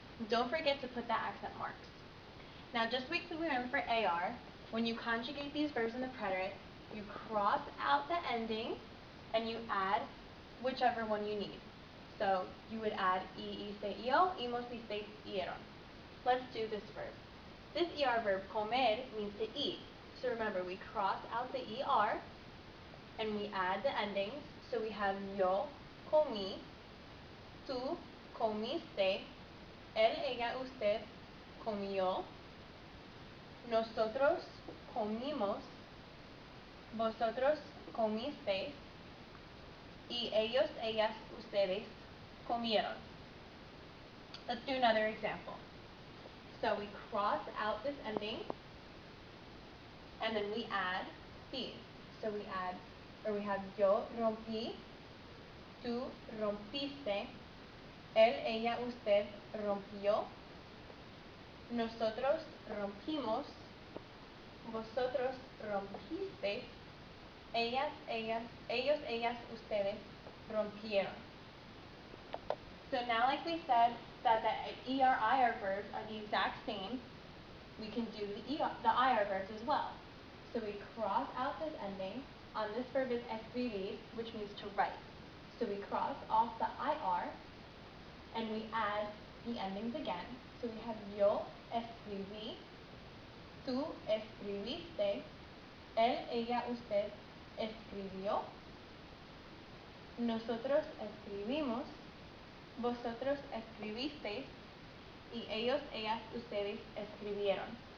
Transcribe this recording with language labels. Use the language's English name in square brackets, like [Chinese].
[English] Don't forget to put the accent marks. Now, just like we learned for AR, when you conjugate these verbs in the preterite, you cross out the ending and you add whichever one you need. So you would add iste, io, imos, isteis, ieron. Let's do this verb. This ER verb, comer, means to eat. So remember, we cross out the ER and we add the endings. So we have [Spanish] yo comí, tú comiste, él, ella, usted comió, nosotros comimos, vosotros comisteis, y ellos, ellas, ustedes comieron. [English] Let's do another example. So we cross out this ending, and then we add these. So we have [Spanish] yo rompí, tú rompiste, él, ella, usted rompió, nosotros rompimos, vosotros rompisteis, ellas, ellos, ellas, ustedes rompieron. [English] So now, like we said, that the ER, IR verbs are the exact same, we can do the IR verbs as well. So we cross out this ending. On this verb is escribir, which means to write. So we cross off the IR, and we add the endings again. So we have [Spanish] yo escribí, tú escribiste, él, ella, usted escribió, nosotros escribimos, vosotros escribisteis, y ellos, ellas, ustedes escribieron.